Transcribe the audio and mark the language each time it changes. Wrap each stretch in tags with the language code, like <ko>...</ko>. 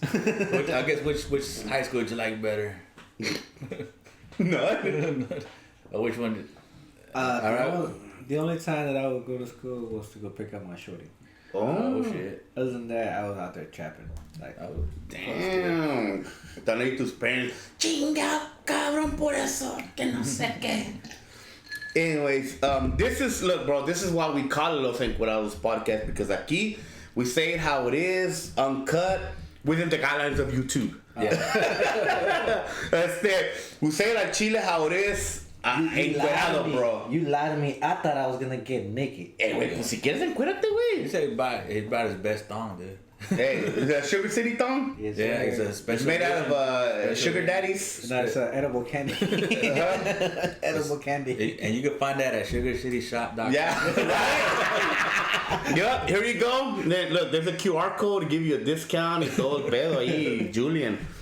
<en>I guess which high school did you like better? None. Or which one? The only time that I would go to school was to go pick up my shorty. Oh shit. Other than that, I was out there trapping. Like,</en> <es>Damn. Están ahí tus parents. Chinga, cabrón, por eso, que no sé qué.</es> <en>Anyways, this is why we call it Los Encuerados podcast, because aquí we say it how it is, uncut, within the guidelines of YouTube. Yeah. We say it like Chile how it is. Encuerado, bro. You lied to me. I thought I was gonna get naked.</en> <es>Hey, güey, pues si quieres encuérate, güey.</es> <en>He said he bought his best thong, dude. Hey, is that Sugar City thong? Yes, Yeah, sir. it's a special. It's made out edition. of sugar daddies. No, it's edible candy. Edible candy. And you can find that at sugarcityshop.com. Yeah. Yep, here you go. Then, look, there's a QR code to give you a discount.</en> <es>Y todo el pedo ahí, Julian.</es>